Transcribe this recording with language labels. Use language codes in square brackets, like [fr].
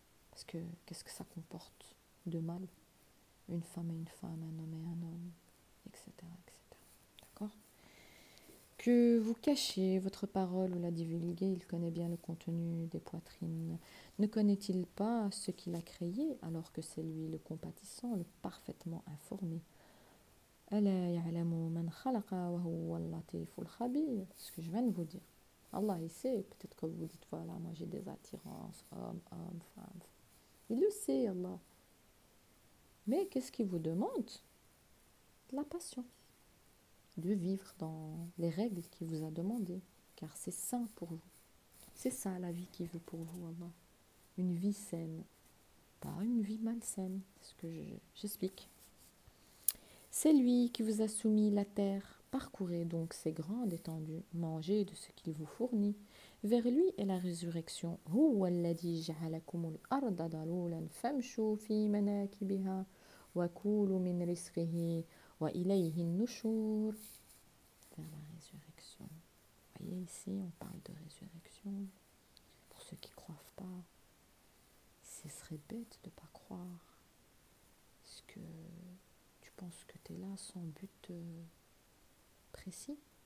[fr] Parce que qu'est-ce que ça comporte de mal? Une femme et une femme, un homme et un homme, etc. etc. D'accord? Que vous cachiez votre parole ou la divulguez, il connaît bien le contenu des poitrines. Ne connaît-il pas ce qu'il a créé alors que c'est lui le compatissant, le parfaitement informé? [ar] ألا يعلم من خلق وهو اللطيف الخبير. [fr] Ce que je viens de vous dire. Allah, il sait. Peut-être que vous dites, voilà, moi j'ai des attirances, homme, femme. Il le sait, Allah. Mais qu'est-ce qu'il vous demande? De la patience. De vivre dans les règles qu'il vous a demandées. Car c'est sain pour vous. C'est ça la vie qu'il veut pour vous, Allah. Une vie saine. Pas une vie malsaine. C'est ce que j'explique. C'est lui qui vous a soumis la terre. Parcourez donc ces grandes étendues, mangez de ce qu'il vous fournit. Vers lui est la résurrection. [ar] هو الذي جعلكم الأرض ذلولا فامشوا في مناكبها وكولوا من رزقه وإليه النشور. [fr] Vers la résurrection. Vous voyez ici, on parle de résurrection. Pour ceux qui ne croient pas, ce serait bête de ne pas croire. Parce que tu penses que tu es là sans but précis.